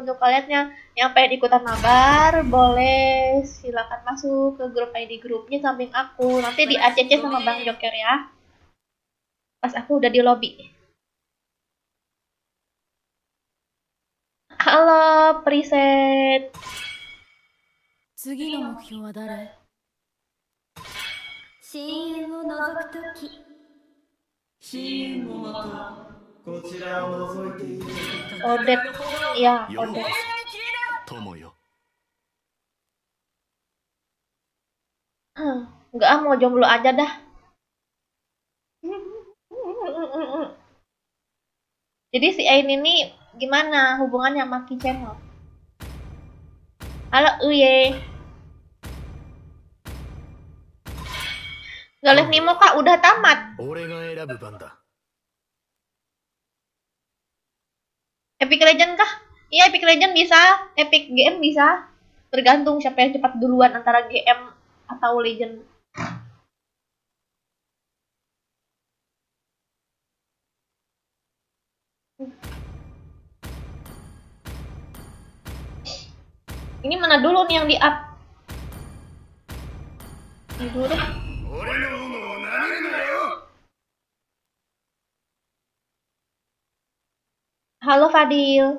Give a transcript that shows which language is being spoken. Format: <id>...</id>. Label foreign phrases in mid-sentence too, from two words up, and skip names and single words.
<id>Untuk kalian yang pengen ikutan mabar, boleh silakan masuk ke grup ID grupnya samping aku. Nanti di ACC sama Bang Joker ya. Pas aku udah di lobby. Halo, preset.</id> <ja>次の目標は誰？深淵を覗くとき深淵もまたこちらを覗いている</ja> <id>Odet. Ya, Odet.</id> <ja>友よ</ja> <id>Enggak mau jomblo aja dah. Jadi si Ain ini gimana hubungannya sama Ki Channel? Halo Uye. Galih Nimo kak udah tamat.</id> <ja>俺が選ぶ番だ</ja> <id>Epic Legend kah? Iya Epic Legend bisa. Epic GM bisa. Tergantung siapa yang cepat duluan antara GM atau Legend. Ini mana dulu nih yang di up? Ini dulu deh.</id> <ja>俺の斧を舐めるなよ</ja> <id>Halo Fadil.</id>